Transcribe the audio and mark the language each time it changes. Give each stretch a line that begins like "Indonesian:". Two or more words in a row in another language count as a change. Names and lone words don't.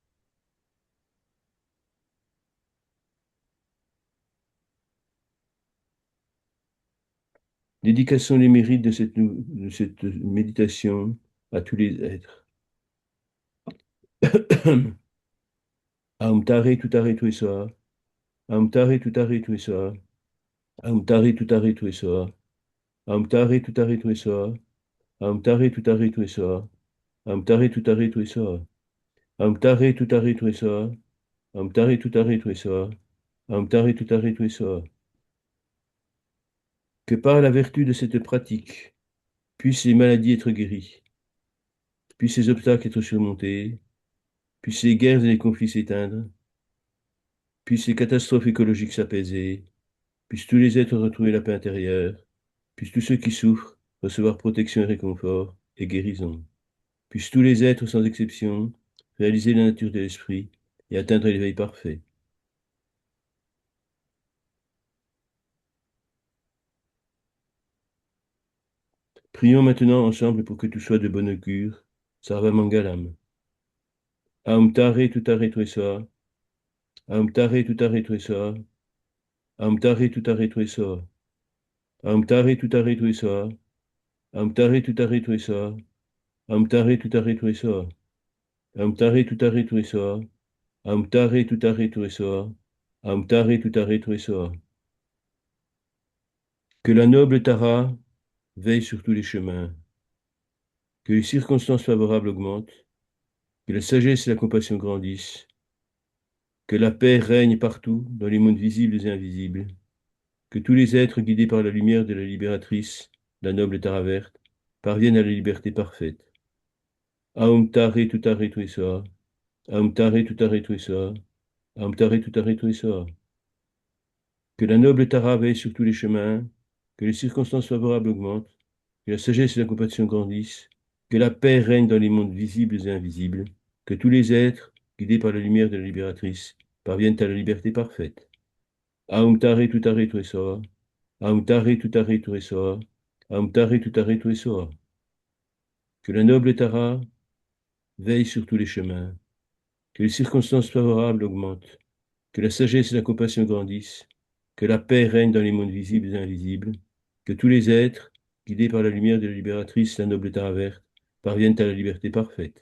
French: Dédications les mérites de cette méditation à tous les êtres.
Sanskrit: ॐ तारे तुत्तारे तुरेसोहा, ॐ तारे तुत्तारे तुरेसोहा, ॐ तारे तुत्तारे तुरेसोहा, ॐ तारे तुत्तारे तुरेसोहा, ॐ तारे तुत्तारे तुरेसोहा, ॐ तारे तुत्तारे तुरेसोहा, ॐ तारे तुत्तारे तुरेसोहा, ॐ तारे तुत्तारे तुरेसोहा, ॐ तारे तुत्तारे तुरेसोहा.
French: Que par la vertu de cette pratique, puissent les maladies être guéries, puissent les obstacles être surmontés, puissent les guerres et les conflits s'éteindre, puissent les catastrophes écologiques s'apaiser, puissent tous les êtres retrouver la paix intérieure, puissent tous ceux qui souffrent recevoir protection et réconfort et guérison, puissent tous les êtres sans exception réaliser la nature de l'esprit et atteindre l'éveil parfait. Prions maintenant ensemble pour que tout soit de bon augure.
Sanskrit: सर्व मङ्गलम्. ॐ तारे तुत्तारे तुरेसोहा, ॐ तारे तुत्तारे तुरेसोहा, ॐ तारे तुत्तारे तुरेसोहा, ॐ तारे तुत्तारे तुरेसोहा, ॐ तारे तुत्तारे तुरेसोहा, ॐ तारे तुत्तारे तुरेसोहा, ॐ तारे तुत्तारे तुरेसोहा, ॐ तारे तुत्तारे तुरेसोहा, ॐ तारे तुत्तारे तुरेसोहा.
French: Que la noble Tara veille sur tous les chemins, que les circonstances favorables augmentent, que la sagesse et la compassion grandissent, que la paix règne partout dans les mondes visibles et invisibles, que tous les êtres guidés par la lumière de la libératrice, la noble Tara verte, parviennent à la liberté parfaite.
Sanskrit: ॐ तारे तुत्तारे तुरेसोहा, ॐ तारे तुत्तारे तुरेसोहा, ॐ तारे तुत्तारे तुरेसोहा.
French: Que la noble Tara veille sur tous les chemins, que les circonstances favorables augmentent, que la sagesse et la compassion grandissent, que la paix règne dans les mondes visibles et invisibles, que tous les êtres guidés par la lumière de la libératrice, parviennent à la liberté parfaite.
Sanskrit: ॐ तारे तुत्तारे तु सोहा, ॐ तारे तुत्तारे तु सोहा, ॐ तारे तुत्तारे तु सोहा.
French: Que la noble Tara veille sur tous les chemins, que les circonstances favorables augmentent, que la sagesse et la compassion grandissent, que la paix règne dans les mondes visibles et invisibles, que tous les êtres, guidés par la lumière de la libératrice, la noble Tara verte, parviennent à la liberté parfaite.